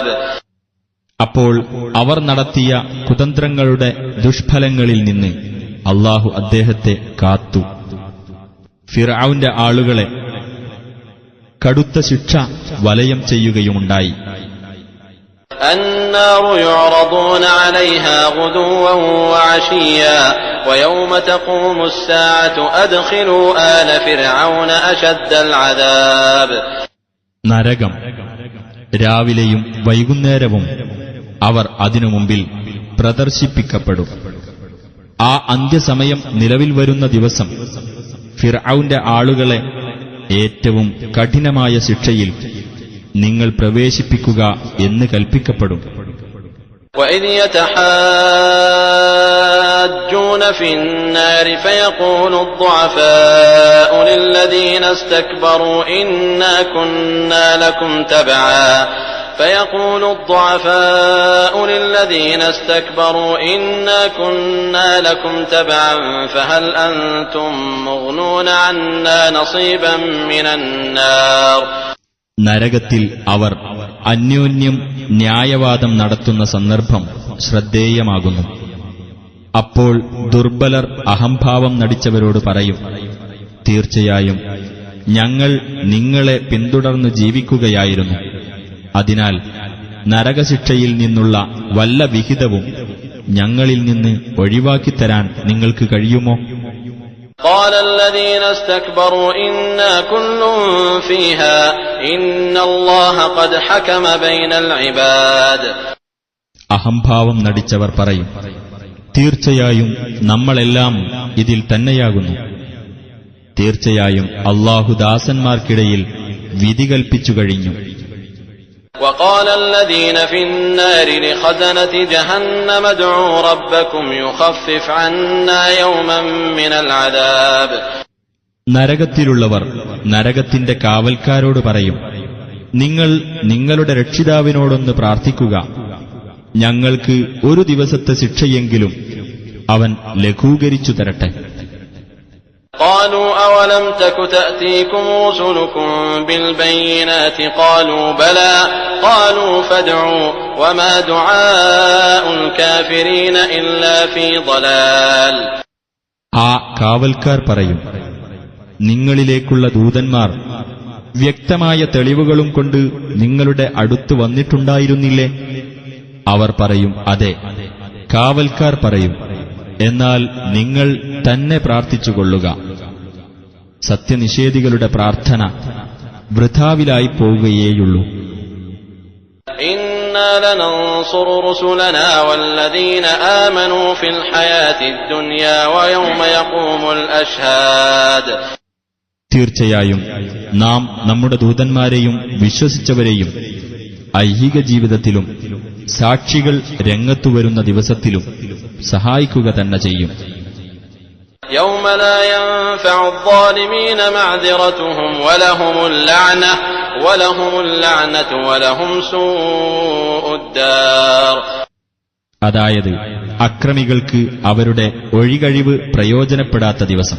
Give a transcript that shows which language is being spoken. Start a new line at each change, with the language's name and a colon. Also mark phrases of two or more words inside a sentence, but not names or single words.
Malayalam: അപ്പോൾ അവർ നടത്തിയ കുതന്ത്രങ്ങളുടെ ദുഷ്ഫലങ്ങളിൽ നിന്ന് അല്ലാഹു അദ്ദേഹത്തെ കാത്തു. ഫിർഔന്റെ ആളുകളെ കടുത്ത ശിക്ഷ വലയം ചെയ്യുകയുമുണ്ടായി.
Arabic: النار يعرضون عليها غدوا وعشيا ويوم تقوم الساعة أدخلوا آل فرعون أشد العذاب.
Malayalam: നരകം രാവിലെയും വൈകുന്നേരവും അവർ അതിനു മുമ്പിൽ പ്രദർശിപ്പിക്കപ്പെടും. ആ അന്ത്യസമയം നിലവിൽ വരുന്ന ദിവസം ഫിർഔന്റെ ആളുകളെ ഏറ്റവും കഠിനമായ ശിക്ഷയിൽ നിങ്ങൾ പ്രവേശിപ്പിക്കുക എന്ന് കൽപ്പിക്കപ്പെടും.
Arabic: وإذ يتحاجون في النار فيقول الضعفاء للذين استكبروا إنا كنا لكم تبعا فهل أنتم مغنون عنا نصيبا من النار.
Malayalam: നരകത്തിൽ അവർ അന്യോന്യം ന്യായവാദം നടത്തുന്ന സന്ദർഭം ശ്രദ്ധേയമാകുന്നു. അപ്പോൾ ദുർബലർ അഹംഭാവം നടിച്ചവരോട് പറയും, തീർച്ചയായും ഞങ്ങൾ നിങ്ങളെ പിന്തുടർന്ന് ജീവിക്കുകയായിരുന്നു. അതിനാൽ നരകശിക്ഷയിൽ നിന്നുള്ള വല്ല വിഹിതവും ഞങ്ങളിൽ നിന്ന് ഒഴിവാക്കിത്തരാൻ നിങ്ങൾക്ക് കഴിയുമോ?
Arabic: قال الذين استكبروا إنا كل فيها إن الله قد حكم بين العباد.
Malayalam: അഹംഭാവം നടിച്ചവർ പറയും, തീർച്ചയായും നമ്മളെല്ലാം ഇതിൽ തന്നെയാകുന്നു. തീർച്ചയായും അല്ലാഹു ദാസന്മാർക്കിടയിൽ വിധി കൽപ്പിച്ചു കഴിഞ്ഞു.
Arabic: وقال الذين في النار لخزنة جهنم ادعوا ربكم يخفف عنا يوما من العذاب.
Malayalam: നരകത്തിലുള്ളവർ നരകത്തിന്റെ കാവൽക്കാരോട് പറയും, നിങ്ങൾ നിങ്ങളുടെ രക്ഷിതാവിനോടൊന്ന് പ്രാർത്ഥിക്കുക, ഞങ്ങൾക്ക് ഒരു ദിവസത്തെ ശിക്ഷയെങ്കിലും അവൻ ലഘൂകരിച്ചു തരട്ടെ.
Arabic: قالوا أولم تك تأتيكم رسلكم بالبينات قالوا بلى قالوا فادعوا وما دعاء الكافرين إلا في ضلال.
Malayalam: ആ കാവൽക്കാർ പറയും, നിങ്ങളിലേക്കുള്ള ദൂതന്മാർ വ്യക്തമായ തെളിവുകളും കൊണ്ട് നിങ്ങളുടെ അടുത്ത് വന്നിട്ടുണ്ടായിരുന്നില്ലേ? അവർ പറയും, അതെ. കാവൽക്കാർ പറയും, എന്നാൽ നിങ്ങൾ തന്നെ പ്രാർത്ഥിച്ചുകൊള്ളുക. സത്യനിഷേധികളുടെ പ്രാർത്ഥന വൃഥാവിലായി പോവുകയേയുള്ളൂ.
Arabic: إنا لننصر رسلنا والذين آمنوا في الحياة الدنيا ويوم يقوم الأشهاد.
Malayalam: തീർച്ചയായും നാം നമ്മുടെ ദൂതന്മാരെയും വിശ്വസിച്ചവരെയും ഐഹിക ജീവിതത്തിലും സാക്ഷികൾ രംഗത്തുവരുന്ന ദിവസത്തിലും സഹായിക്കുക തന്നെ ചെയ്യും.
Arabic: يوم لا ينفع الظالمين معذرتهم ولهم اللعنة ولهم سوء الدار.
Malayalam: അതായത് അക്രമികൾക്ക് അവരുടെ ഒഴികഴിവ് പ്രയോജനപ്പെടാത്ത ദിവസം.